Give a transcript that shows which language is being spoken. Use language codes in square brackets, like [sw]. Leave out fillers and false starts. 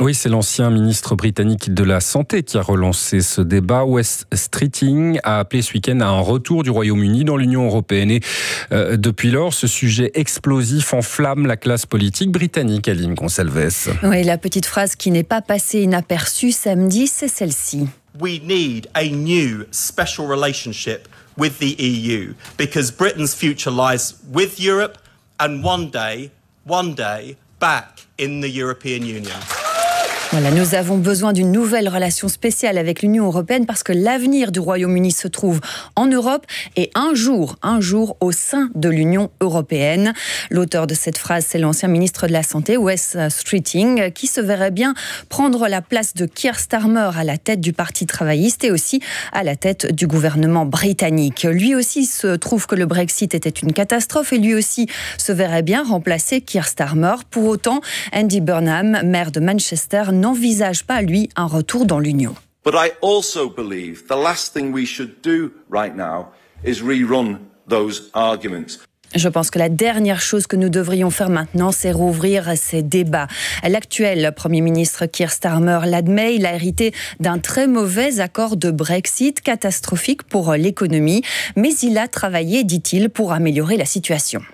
[fr] Oui, c'est l'ancien ministre britannique de la Santé qui a relancé ce débat. Wes Streeting a appelé ce week-end à un retour du Royaume-Uni dans l'Union européenne. Et depuis lors, ce sujet explosif enflamme la classe politique britannique, Aline Conselve. Oui, la petite phrase qui n'est pas passée inaperçue samedi, c'est celle-ci. [en] We need a new special relationship with the EU because Britain's future lies with Europe and one day, back in the European Union. [fr] Voilà, nous avons besoin d'une nouvelle relation spéciale avec l'Union européenne parce que l'avenir du Royaume-Uni se trouve en Europe et un jour au sein de l'Union européenne. L'auteur de cette phrase, c'est l'ancien ministre de la Santé, Wes Streeting, qui se verrait bien prendre la place de Keir Starmer à la tête du Parti travailliste et aussi à la tête du gouvernement britannique. Lui aussi se trouve que le Brexit était une catastrophe et lui aussi se verrait bien remplacer Keir Starmer. Pour autant, Andy Burnham, maire de Manchester, n'envisage pas, lui, un retour dans l'Union. [en] But I also believe the last thing we should do right now is rerun those arguments. [fr] Je pense que la dernière chose que nous devrions faire maintenant, c'est rouvrir ces débats. L'actuel Premier ministre Keir Starmer l'admet, il a hérité d'un très mauvais accord de Brexit, catastrophique pour l'économie, mais il a travaillé, dit-il, pour améliorer la situation.